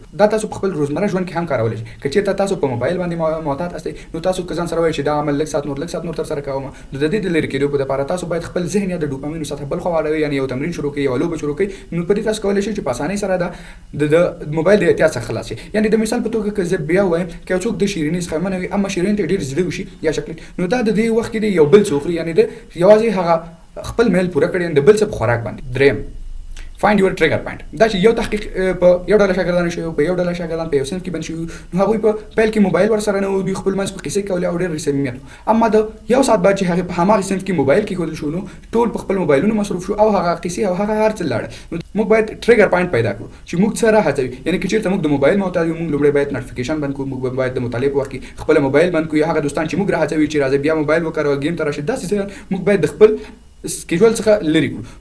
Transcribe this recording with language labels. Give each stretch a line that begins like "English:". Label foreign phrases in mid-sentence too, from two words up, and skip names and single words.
Pashto: دا تاسو په خپل روزمره ژوند کې هم کارولی شئ. که چېرته تاسو په موبایل باندې معتاد هستئ نو تاسو که ځان سره وایئ چې دا عمل لږ ساعت نور ترسره کوم نو د دې د لرې کېدو لپاره تاسو باید خپل ذهن یا د ډوپامین سطحه بل خوا واړوئ یعنې یو تمرین شروع کړئ یوه لوبه شروع کړئ نو په دې تاسو کولی شئ چې په اسانۍ سره د موبایل د اعتیاد څخه خلاص شئ. یعنې د مثال په توګه که زه بیا ووایم که یو څوک د شیریني څخه منع وي اما شیریني ته ډېر زړه وشي یا چاکلیټ نو دا د دې وخت کې د یو بل څه وخوري یعنې د یوازې هغه خپل میل پوره کړي د بل څه په خوراک باندې.
English: دریم find your trigger point.
Pashto: دا چې یو تحقیق په یو ډله شاګردانو شوی په یو ډله شاګردان په یو صنف کې بند شوي نو هغوی په پیل کې موبایل ورسره نه و دوی خپل منځ په قیسې کولې او ډېر صمیمیت اما د یو ساعت بعد چې هغې په هماغې صنف کې موبایل کېښودل شو نو ټول په خپل موبایلونو مصروف شو او هغه قیسې او هغه هر څه لاړه. نو موږ باید
English: trigger point
Pashto: پیدا کړو چې موږ څه راهڅوي یعنې که چېرته موږ د موبایل معتاد یو موږ لومړی باید نوټیفیکیشن بند کړو موږ باید د مطالعې په وخت کې خپل موبایل بند کړو یا هغه دوستان چې موږ راهڅوي چې راځئ بیا موبایل وکاروه ګیم ته راشئ داسې څه موږ باید د خپل سکیجول څخه لرې کړو.